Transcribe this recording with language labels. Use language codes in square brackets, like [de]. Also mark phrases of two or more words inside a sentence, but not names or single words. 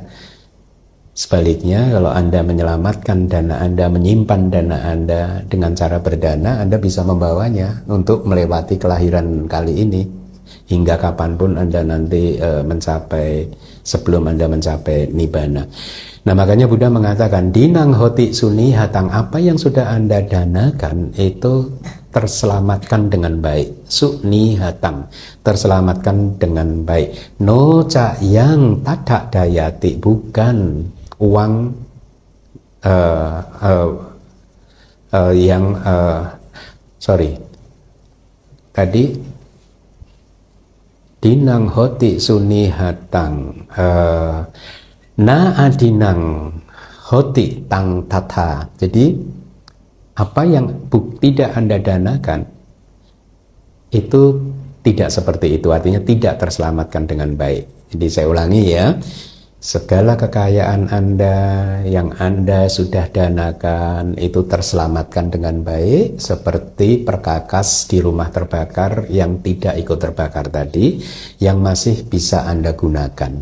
[id] Sebaliknya, kalau Anda menyelamatkan dana Anda, menyimpan dana Anda dengan cara berdana, Anda bisa membawanya untuk melewati kelahiran kali ini hingga kapanpun Anda nanti mencapai, sebelum Anda mencapai nibbana. Nah, makanya Buddha mengatakan, [pi] dinang hoti suni hatang, [id] apa yang sudah Anda danakan itu terselamatkan dengan baik. [pi] Suni hatang, [id] terselamatkan dengan baik. [pi] No ca yang tadak dayati, [id] bukan uang tadi [pi] dinang hoti suni hatang na adinang hoti tang tata. [id] Jadi apa yang tidak Anda danakan itu tidak seperti itu, artinya tidak terselamatkan dengan baik. Jadi saya ulangi ya, segala kekayaan Anda yang Anda sudah danakan itu terselamatkan dengan baik, seperti perkakas di rumah terbakar yang tidak ikut terbakar tadi, yang masih bisa Anda gunakan.